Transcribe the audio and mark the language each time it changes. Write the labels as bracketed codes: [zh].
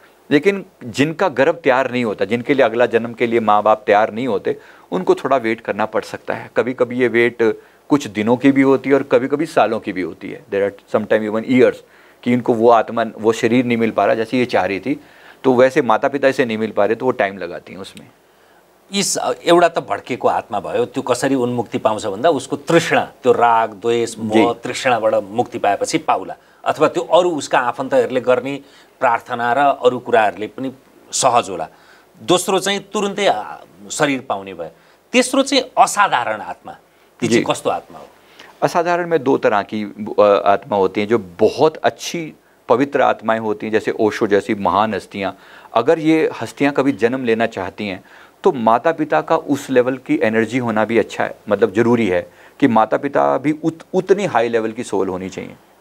[hi] लेकिन जिनका गर्भ तैयार नहीं होता, जिनके लिए अगला जन्म के लिए माँ बाप तैयार नहीं होते, उनको थोड़ा वेट करना पड़ सकता है। कभी कभी ये वेट कुछ दिनों की भी होती है और कभी कभी सालों की भी होती है। [en] there are sometime even years [hi] कि इनको वो आत्मा, वो शरीर नहीं मिल पा रहा जैसे ये चाह रही थी, तो वैसे माता पिता से नहीं मिल पा रहे तो वो टाइम लगाती हैं उसमें। [ne] इस एउटा त भड्केको आत्मा भयो, त्यो कसरी उन्मुक्ति पाउँछ भन्दा उसको तृष्णा, त्यो राग द्वेष मोह तृष्णाबाट मुक्ति पाएपछि पाउला, अथवा त्यो अरू उसका आफन्तहरूले गर्ने प्रार्थना र अरू कुराहरूले पनि सहज होला। दोस्रो चाहिँ तुरुन्तै शरीर पाउने भयो। तेस्रो चाहिँ असाधारण आत्मा, त्यो चाहिँ कस्तो आत्मा हो? [hi] असाधारण में दो तरह की आत्मा होती हैं। जो बहुत अच्छी पवित्र आत्माएं होती हैं, जैसे ओशो जैसी महान हस्तियाँ, अगर ये हस्तियाँ कभी जन्म लेना चाहती हैं तो माता पिता का उस लेवल की एनर्जी होना भी अच्छा है, मतलब ज़रूरी है कि माता पिता भी उतनी हाई लेवल की सोल होनी चाहिए।